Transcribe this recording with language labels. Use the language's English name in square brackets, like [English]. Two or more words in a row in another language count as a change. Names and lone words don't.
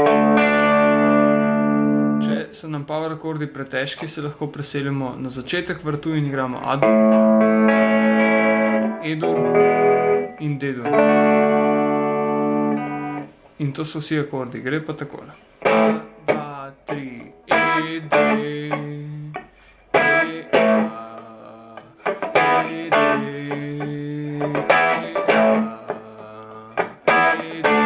[Slovenian] Če so nam power akordi pretežki, se lahko preselimo na začetek vrtu in igramo A-dur, E-dur in D-dur. In to so vsi akordi, gre pa takole. A, 2, 3, E, D, E, A, E, D, E, A, E, D.